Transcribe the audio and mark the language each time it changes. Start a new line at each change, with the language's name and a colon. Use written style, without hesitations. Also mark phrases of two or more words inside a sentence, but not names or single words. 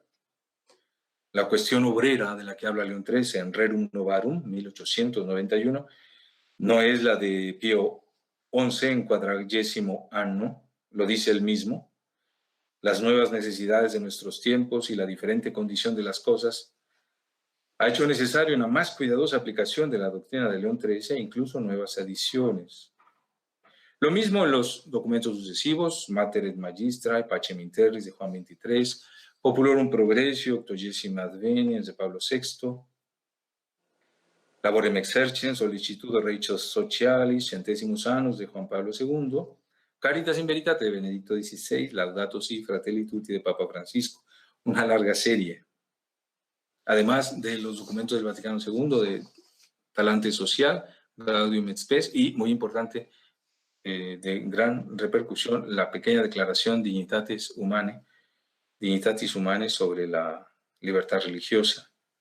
Spanish: La cuestión obrera de la que habla León XIII en Rerum Novarum, 1891, no es la de Pío XI en 40º año, lo dice él mismo. Las nuevas necesidades de nuestros tiempos y la diferente condición de las cosas ha hecho necesaria una más cuidadosa aplicación de la doctrina de León XIII e incluso nuevas adiciones. Lo mismo en los documentos sucesivos, Mater et Magistra, Pacem in Terris de Juan XXIII, Populorum Progressio, 80ª Adveniens de Pablo VI, Laborem Exercens, Solicitudo Reichos Socialis, Centesimus Annus de Juan Pablo II, Caritas in Veritate de Benedicto XVI, Laudato Si, Fratelli Tutti de Papa Francisco, una larga serie. Además de los documentos del Vaticano II de Talante Social, Gaudium et Spes y, muy importante, de gran repercusión, la pequeña declaración Dignitatis Humanae sobre la libertad religiosa.